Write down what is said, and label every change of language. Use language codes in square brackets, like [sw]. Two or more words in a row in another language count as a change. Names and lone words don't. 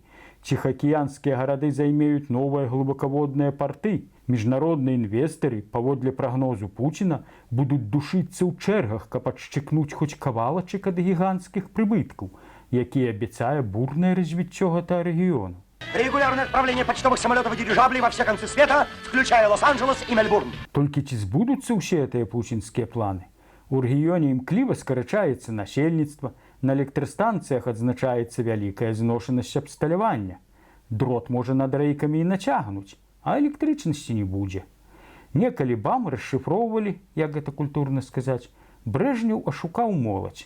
[be] Ціхаакіянскія гарады займеюць новыя глыбакаводныя парты. Міжнародныя інвестары, паводле прагнозу Пуціна, будуць душыцца ў чэргах, каб адшчыкнуць хоць кавалачак ад гіганцкіх прыбыткаў, якія абяцае бурнае развіццё гэтага рэгіёну. [ru] Регулярное отправление почтовых самолетов и дирижаблей во все концы света, включая Лос-Анджелес и Мельбурн. [be] Толькі ці збудуцца ўсе гэтыя пуцінскія планы? У рэгіёне імкліва скарачаецца насельніцтва, на электрастанцыях адзначаецца вялікая зношанасць абсталявання. Дрот можа над рэйкамі і нацягнуць, а электрычнасці не будзе. Некалі БАМ расшыфроўвалі, як гэта культурна сказаць, Брэжнеў ашукаў моладзь.